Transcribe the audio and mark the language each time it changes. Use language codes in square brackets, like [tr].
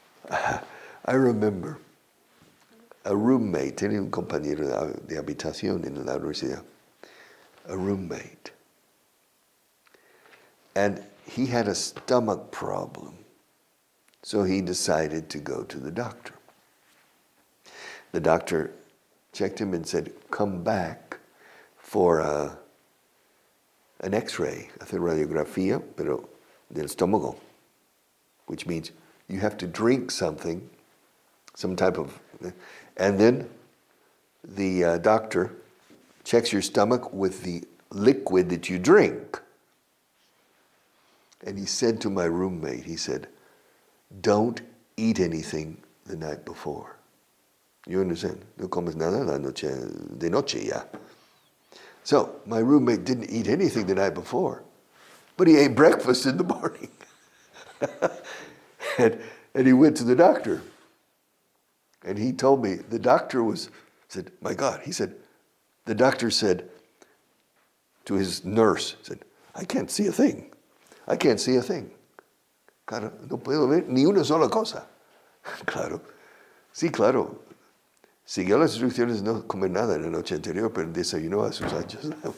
[en] I remember a roommate, tenía un compañero de habitación en la universidad, a roommate. And he had a stomach problem, so he decided to go to the doctor. The doctor checked him and said, come back for an x-ray, hacer radiografía, pero del estómago, which means you have to drink something, some type of, and then the doctor checks your stomach with the liquid that you drink. And he said to my roommate, he said, don't eat anything the night before. You understand? [es] No comes nada de noche ya. [en] So my roommate didn't eat anything the night before, but he ate breakfast in the morning. And he went to the doctor. And he told me, the doctor said, my God, he said, the doctor said to his nurse, said, I can't see a thing. I can't see a thing. [es] Claro, no puedo ver ni una sola cosa. Claro, sí, claro. Siguió las instrucciones de no comer nada en la noche anterior, pero desayunó a sus anchos.